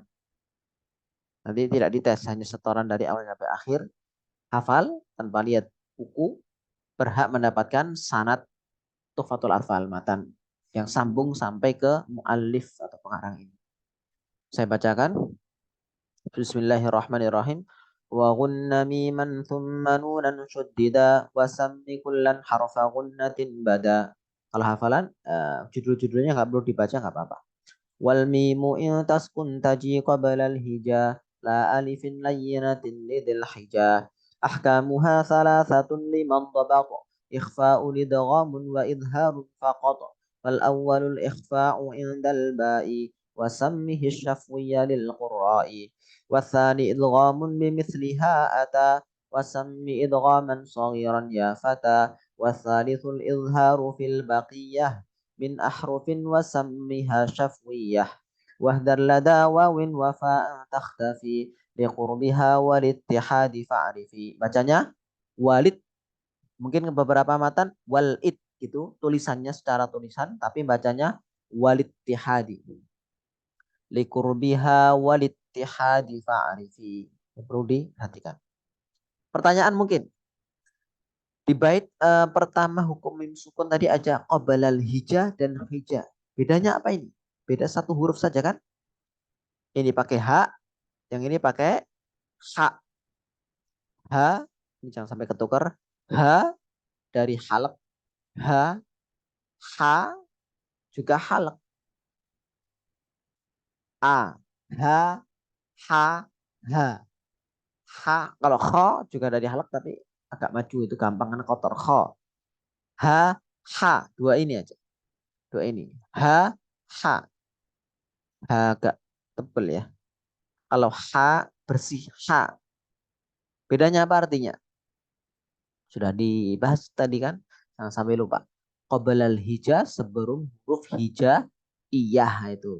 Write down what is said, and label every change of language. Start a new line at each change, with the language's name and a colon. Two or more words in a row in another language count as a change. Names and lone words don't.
Indonesian: Nanti tidak dites, hanya setoran dari awal sampai akhir, hafal tanpa lihat buku, berhak mendapatkan sanad Tuhfatul Atfal matan yang sambung sampai ke muallif atau pengarang ini. Saya bacakan.
Arabic: بسم الله الرحمن الرحيم. وغن ميما ثم نونا شددا وسم كلا حرف غنة بدا.
Indonesian: Kalau hafalan judul-judulnya nggak perlu dibaca nggak apa-apa.
Arabic: والميم إن تسكن تجي قبل الهجا لا ألف لينة لذي الحجا. أحكامها ثلاثة لمن ضبط. إخفاء ادغام وإظهار فقط. فالأول الإخفاء عند الباء. وسمه الشفوي للقراء والثاني إدغام بمثلها أتى وسم إدغاما صغيرا يا فتى والثالث الإظهار في البقية من أحرف وسمها شفوية واهدر لدى واو وفاء تختفي لقربها والاتحاد فاعرفي.
Indonesian: Bacanya walid, mungkin beberapa matan walid itu tulisannya secara tulisan tapi bacanya walittihadi.
Arabic: لقربها والاتحاد فاعرفي.
Indonesian: Perlu diperhatikan. Pertanyaan mungkin. Di bait pertama hukum mim sukun tadi aja
Arabic: قبل الهجاء
Indonesian: dan hijah. Bedanya apa ini? Beda satu huruf saja kan? Ini pakai ha, yang ini pakai ha. Ha, ini jangan sampai ketukar. Ha dari halak. Ha, ha juga halak. A, ha, ha, ha. Ha, kalau kho juga dari halak tapi agak maju itu gampang karena kotor. Kho. Ha, ha. Dua ini aja. Dua ini. Ha, ha. Ha agak tebel ya. Kalau ha bersih. Ha. Bedanya apa artinya? Sudah dibahas tadi kan. Jangan sampai lupa.
Arabic: قبل الهجا
Indonesian: sebelum huruf hija iyah itu.